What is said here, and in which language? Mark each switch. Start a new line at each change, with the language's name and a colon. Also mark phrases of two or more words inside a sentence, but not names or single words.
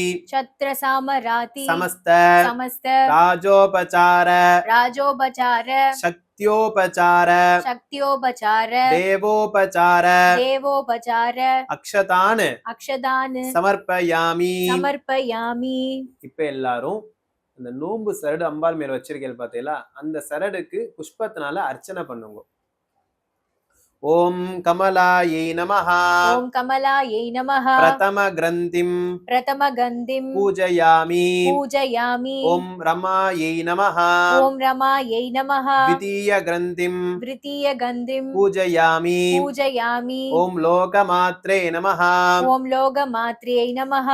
Sanskrit: छत्रसामराति समस्त समस्त राजोपचार राजोपचार शक्त्योपचार शक्त्योपचार देवोपचार देवोपचार अक्षतान् अक्षदान् समर्पयामि समर्पयामि
Tamil: இப்ப எல்லாரும் அந்த நோம்பு சரடு அம்பாள் மேல வச்சிருக்கேன் பாத்தீங்களா, அந்த சரடுக்கு புஷ்பத்தினால அர்ச்சனை பண்ணுங்க.
Sanskrit: ॐ कमलायै नमः ॐ कमलायै नमः प्रथम ग्रन्थिं प्रथमगन्धिं பூஜயாமி पूजयामि ॐ रमायै नमः ॐ रमायै नमः द्वितीय கிரந்திம் तृतीयगन्धिं பூஜயாமி पूजयामि ॐ लोकमात्रे नमः ॐ लोकमात्र्यै नमः